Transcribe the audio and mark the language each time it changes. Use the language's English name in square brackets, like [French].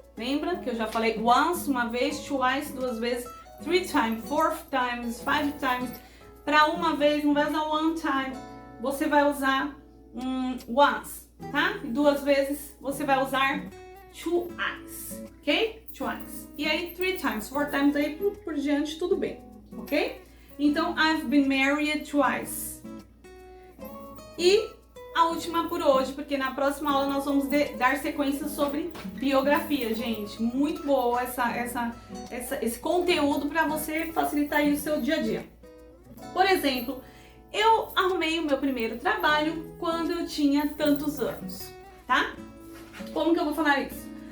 [Portuguese] Lembra que eu já falei once, uma vez, twice, 2 vezes, [English] 3 times, 4 times, 5 times. [Portuguese] Para uma vez, não vai usar one time, você vai usar once, tá? E 2 vezes, você vai usar twice, ok? Twice. E aí, [English] 3 times, 4 times, [Portuguese] aí por diante, tudo bem, ok? [English] Então, I've been married twice. [Portuguese] E a última por hoje, porque na próxima aula nós vamos dar sequência sobre biografia, gente. Muito boa esse conteúdo para você facilitar aí o seu dia a dia. Por exemplo, eu arrumei o meu primeiro trabalho quando eu tinha tantos anos, tá? Como que eu vou falar isso?